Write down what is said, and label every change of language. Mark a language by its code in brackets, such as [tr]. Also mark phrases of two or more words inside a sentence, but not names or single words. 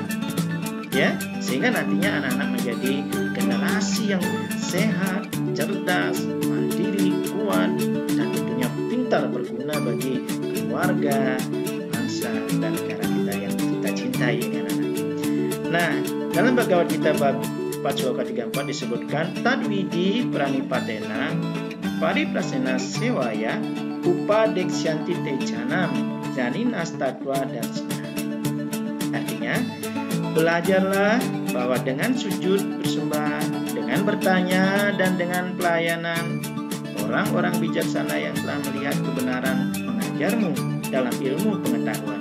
[id] Ya, sehingga nantinya anak-anak menjadi generasi yang sehat, cerdas, mandiri, kuat, dan tentunya pintar berguna bagi keluarga, bangsa, dan negara kita yang kita cintai, anak-anak. Nah, dalam Bhagavad Gita bab 4 sloka 34 disebutkan [sa] तद्विद्धि प्रणिपातेन परिप्रश्नेन सेवया उपदेक्ष्यन्ति तेज्ञानं ज्ञानिनः तत्त्व दर्शिनः. [id] Artinya, belajarlah bahwa dengan sujud bersembah, dengan bertanya, dan dengan pelayanan, orang-orang bijaksana yang telah melihat kebenaran mengajarmu dalam ilmu pengetahuan.